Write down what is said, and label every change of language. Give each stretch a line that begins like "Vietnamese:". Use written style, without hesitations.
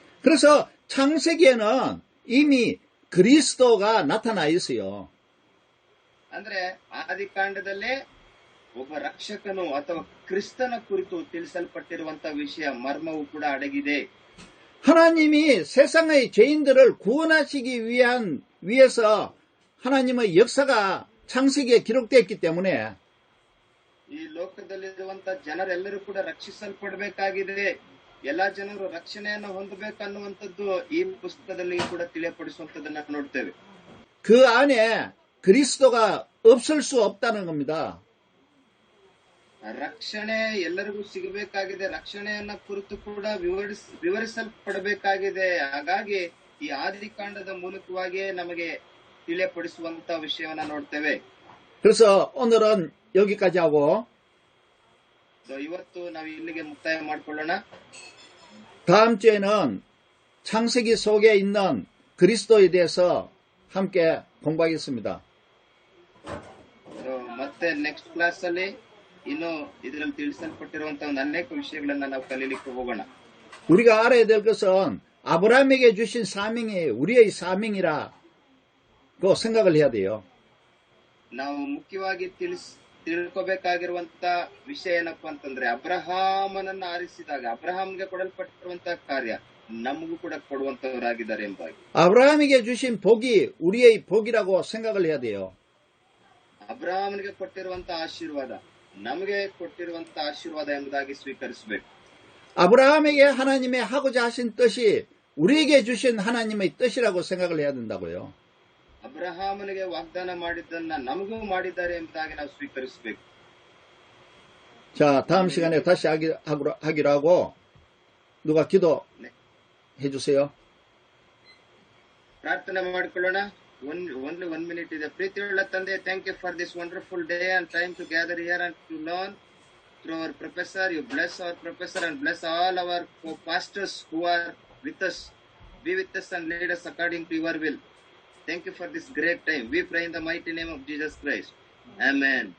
Korean: 그래서 창세기에는 이미 그리스도가 나타나 있어요.
Kannada: ಅಂದ್ರೆ ಆದಿಕಾಂಡದಲ್ಲೇ ಒಬ್ಬ ರಕ್ಷಕನು ಅಥವಾ ಕ್ರಿಸ್ತನ ಕುರಿತು ತಿಳಿಸಲ್ಪಟ್ಟಿರುವಂತಹ ವಿಷಯ ಮರ್ಮವು ಕೂಡ ಅಡಗಿದೆ.
Korean: 하나님이 세상의 죄인들을 구원하시기 위해서 하나님의 역사가 창세기에 기록되어 있기 때문에
Kannada: ಈ ಲೋಕದಲ್ಲಿರುವಂತಹ ಜನರೆಲ್ಲರೂ ಕೂಡ ರಕ್ಷಿಸಲ್ಪಡಬೇಕಾಗಿದೆ, ಎಲ್ಲಾ ಜನರು ರಕ್ಷಣೆಯನ್ನು ಹೊಂದಬೇಕನ್ನುವಂಥದ್ದು ಈ ಪುಸ್ತಕದಲ್ಲಿ ಕೂಡ ತಿಳಿಯಪಡಿಸುವಂತದನ್ನ ನೋಡ್ತೇವೆ.
Korean: 그 안에 그리스도가 없을 수 없다는 겁니다.
Kannada: ರಕ್ಷಣೆ ಎಲ್ಲರಿಗೂ ಸಿಗಬೇಕಾಗಿದೆ, ರಕ್ಷಣೆಯನ್ನ ಕುರಿತು ಕೂಡ ವಿವರಿಸಲ್ಪಡಬೇಕಾಗಿದೆ. ಹಾಗಾಗಿ ಈ ಆದಿಕಾಂಡದ ಮೂಲಕವಾಗಿಯೇ ನಮಗೆ ತಿಳಿಯಪಡಿಸುವಂತಹ ವಿಷಯವನ್ನ ನೋಡ್ತೇವೆ.
Korean: 그래서 오늘은 여기까지 하고
Kannada: ಇವತ್ತು ನಾವು ಇಲ್ಲಿಗೆ ಮುಕ್ತಾಯ ಮಾಡಿಕೊಳ್ಳೋಣ.
Korean: 다음 주에는 창세기 속에 있는 그리스도에 대해서 함께 공부하겠습니다.
Kannada: ಮತ್ತೆ
English: next class
Kannada: ಅಲ್ಲಿ ಇನ್ನು ಇದರಲ್ಲಿ ತಿಳಿಸಲ್ಪಟ್ಟಿರುವಂತಹ ಒಂದು ಅನೇಕ ವಿಷಯಗಳನ್ನ ನಾವು ಕಲೀಲಿಕ್ಕೆ ಹೋಗೋಣ.
Korean: 우리가 알아야 될 것은 아브라함에게 주신 사명이 우리의 사명이라고 생각을 해야 돼요.
Kannada: ನಾವು ಮುಖ್ಯವಾಗಿ ತಿಳ್ಕೋಬೇಕಾಗಿರುವಂತ ವಿಷಯ ಏನಪ್ಪಾ ಅಂತಂದ್ರೆ, ಅಬ್ರಹಾಮನನ್ನ ಆರಿಸಿದಾಗ ಅಬ್ರಹಾಮ್ಗೆ ಕೊಡಲ್ಪಟ್ಟಿರುವಂತಹ ಕಾರ್ಯ ನಮಗೂ ಕೂಡ ಕೊಡುವಂತವರಾಗಿದ್ದಾರೆ ಎಂಬುದಾಗಿ.
Korean: 아브라함에게 주신 복이 우리의 복이라고 생각을 해야 돼요.
Kannada: ಅಬ್ರಹಾಮನಿಗೆ ಕೊಟ್ಟಿರುವಂತಹ ಆಶೀರ್ವಾದ ನಮಗೆ ಕೊಟ್ಟಿರುವಂತಹ ಆಶೀರ್ವಾದ ಎಂಬುದಾಗಿ ಸ್ವೀಕರಿಸಬೇಕು.
Korean: 아브라함에게 하나님의 하고자 하신 뜻이 우리에게 주신 하나님의 뜻이라고 생각을 해야 된다고요.
Kannada: ಅಬ್ರಹಾಮನಿಗೆ ವಾಗ್ದಾನ ಮಾಡಿದ್ದನ್ನ ನಮಗೂ ಮಾಡಿದ್ದಾರೆ ಎಂಬುದಾಗಿ ನಾವು ಸ್ವೀಕರಿಸಬೇಕು.
Korean: 자, 다음 시간에 다시 하기로 하고, 누가 기도 해주세요.
Kannada: ಪ್ರಾರ್ಥನೆ ಮಾಡಿಕೊಳ್ಳೋಣ.
English: only 1 minute
Kannada: ಇದೆ. ಪ್ರೀತಿಯುಳ್ಳ ತಂದೆ,
English: thank you for this wonderful day and time to gather here and to learn through our professor. You bless our professor and bless all our pastors who are with us. Be with us and lead us according to your will. Thank you for this great time. We pray in the mighty name of Jesus Christ. Amen.